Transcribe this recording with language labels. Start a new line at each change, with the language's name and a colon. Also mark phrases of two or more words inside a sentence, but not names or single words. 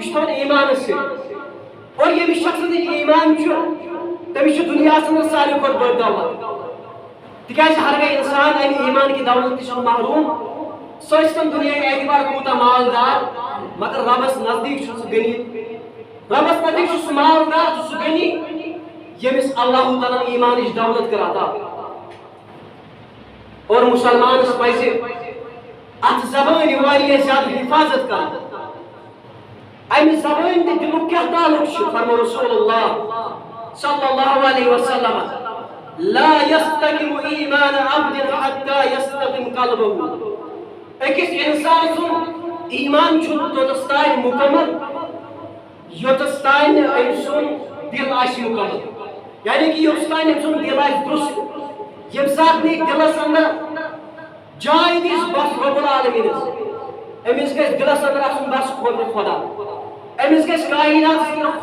Kashmiri: چھُ تھاوان ایمانس سۭتۍ اور ییٚمِس شخصس ایمان چھُ تٔمِس چھُ دُنیاہس منٛز ساروی کھۄتہٕ بٔڑ دولت تِکیٛازِ ہرگاہ انسان امہِ ایمان کہِ دولت تہِ چھُ محروٗم سُہ ٲسۍتن دُنیاہہِ اعتبار کوٗتاہ مالدار مگر رۄبس نزدیٖک چھُ سُہ غنی رۄبس نزدیٖک چھُ سُہ مالدار تہٕ سُہ غنی ییٚمِس اللہ تعالیٰ ایمانٕچ دولت کٔر عطا اور مسلمانس پزِ اتھ زبٲنۍ واریاہ زیادٕ حفاظت کرٕنۍ امہِ زبٲنۍ تہٕ دِلُک کیٛاہ تعلق چھُ فرمو رسول اللہ
Arabic: صلی اللہ علیہ وسلم لا يستقم ایمان عبد حتى يستقم قلبه
Kashmiri: أکِس انسان سُنٛد ایمان چھُنہٕ توٚتس تانۍ مُکمل یوٚتس تانۍ نہٕ أمۍ سُنٛد دل آسہِ مُکمل یعنی کہ یوٚتس تانۍ أمۍ سُنٛد دل آسہِ درست ییٚمہِ ساتہٕ نہٕ دلس انٛدر جاے دِژ بس رۄب العالمیٖنس أمِس گژھِ دلس انٛدر آسُن بس خۄد خۄدا أمِس گژھِ کائناتس انٛدر